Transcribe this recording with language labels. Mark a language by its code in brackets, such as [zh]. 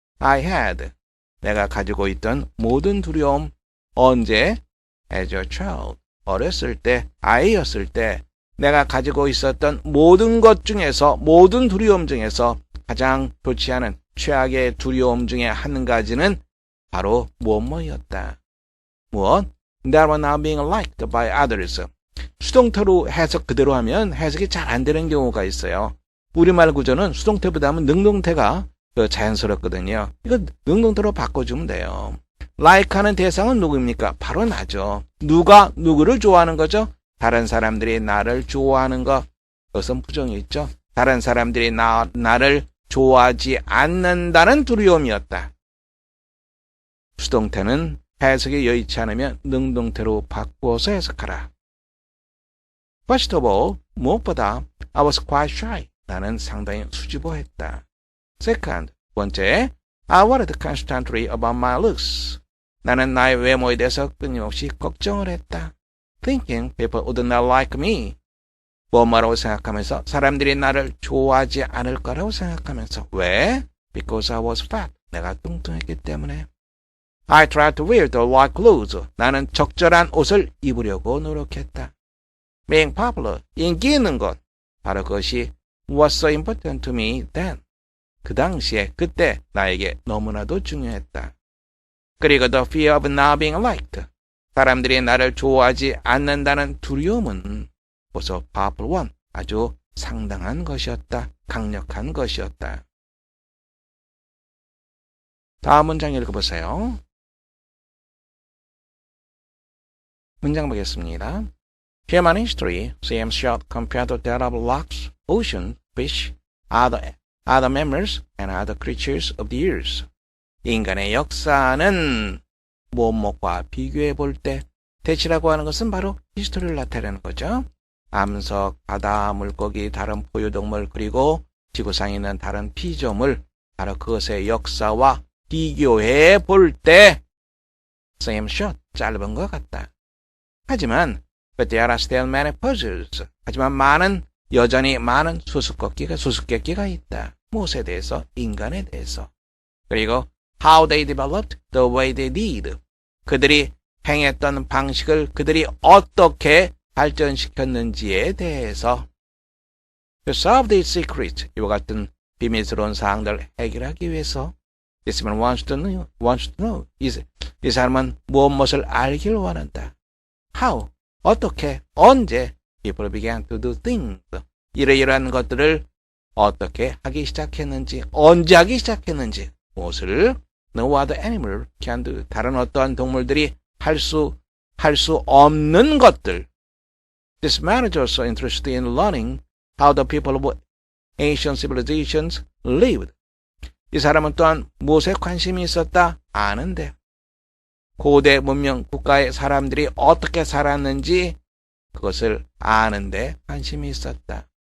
[en] I had, [ko] 내가 가지고 있던 모든 두려움. 언제? As a child, 어렸을 때, 아이였을 때 내가 가지고 있었던 모든 것 중에서, 모든 두려움 중에서 가장 좋지 않은 최악의 두려움 중에 한 가지는 바로 뭐뭐였다. 무엇? [en] That were not being liked by others. [ko] 수동태로 해석 그대로 하면 해석이 잘 안 되는 경우가 있어요. 우리말 구조는 수동태보다는 능동태가 자연스럽거든요. 이거 능동태로 바꿔주면 돼요. like하는 대상은 누구입니까? 바로 나죠. 누가 누구를 좋아하는 거죠? 다른 사람들이 나를 좋아하는 것. 그것은 부정이 있죠. 다른 사람들이 나를 좋아하지 않는다는 두려움이었다. 수동태는 해석이 여의치 않으면 능동태로 바꾸어서 해석하라. [en] First of all, [ko] 무엇보다 [en] I was quite shy. [ko] 나는 상당히 수줍어했다. [en] Second, [ko] 번째, [en] I worried constantly about my looks. [ko] 나는 나의 외모에 대해서 끊임없이 걱정을 했다. [en] Thinking people would not like me. [ko] 뭐라고 생각하면서 사람들이 나를 좋아하지 않을 거라고 생각하면서 왜? [en] Because I was fat. [ko] 내가 뚱뚱했기 때문에. [en] I tried to wear the right clothes. [ko] 나는 적절한 옷을 입으려고 노력했다. [en] Being popular. [ko] 인기 있는 것. 바로 그것이 [en] was so important to me then. [ko] 그 당시에 그때 나에게 너무나도 중요했다. 그리고 [en] the fear of not being liked. [ko] 사람들이 나를 좋아하지 않는다는 두려움은 벌써 [en] powerful one. [ko] 아주 상당한 것이었다. 강력한 것이었다. 다음 문장 읽어보세요. 문장 보겠습니다. [en] Human history seems short compared to that of rocks, ocean, fish, other mammals, and other creatures of the earth. [ko] 인간의 역사는 무엇과 비교해 볼 때 대치라고 하는 것은 바로 히스토리를 나타내는 거죠. 암석, 바다, 물고기, 다른 포유동물, 그리고 지구상에 있는 다른 피조물, 바로 그것의 역사와 비교해 볼 때 [en] same short, [ko] 짧은 것 같다. 하지만 [en] but there are still many puzzles. [ko] 하지만 여전히 많은 수수께끼가 있다. 무엇에 대해서? 인간에 대해서. [en] 그리고 how they developed the way they did. [ko] 그들이 행했던 방식을 그들이 어떻게 발전시켰는지에 대해서. [en] To solve these secrets, [ko] 이와 같은 비밀스러운 사항들을 해결하기 위해서 [en] this man wants to know. [ko] 이 사람은 무엇을 알기를 원한다. [en] How? [ko] 어떻게? 언제? [en] People began to do things. [ko] 이러이러한 것들을 어떻게 하기 시작했는지, 언제 하기 시작했는지, 무엇을 [en] no other animal can do. [ko] 다른 어떠한 동물들이 할 수 없는 것들. [en] This man is also interested in learning how the people of ancient civilizations lived. [ko] 이 사람은 또한 무엇에 관심이 있었다? 아는데. 고대 문명 국가의 사람들이 어떻게 살았는지 그것을 아는데 관심이 있었다.